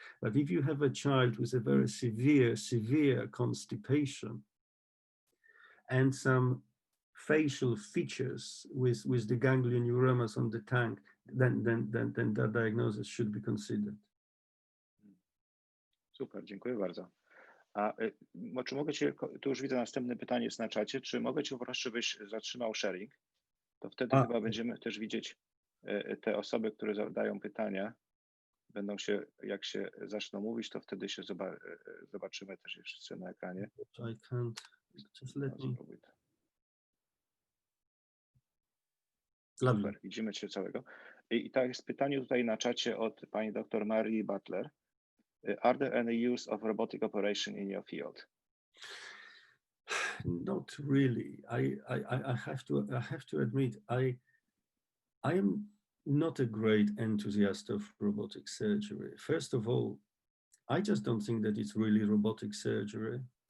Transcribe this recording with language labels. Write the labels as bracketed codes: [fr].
[en] But if you have a child with a very severe constipation and some facial features with the ganglioneuromas on the tongue, then that diagnosis should be considered. [pl] Super, dziękuję bardzo. A czy mogę Cię, tu już widzę następne pytanie jest na czacie, czy mogę Cię poprosić, żebyś zatrzymał sharing? To wtedy chyba będziemy też widzieć te osoby, które zadają pytania. Będą się, jak się zaczną mówić, to wtedy się zobaczymy też wszyscy na ekranie. [en] I can't, just let me. [pl] Super, widzimy Cię całego. I tak jest pytanie tutaj na czacie od pani dr Marii Butler. [en] Are there any use of robotic operation in your field? Not really. I have to admit, I am not a great enthusiast of robotic surgery. First of all, I just don't think that it's really robotic surgery.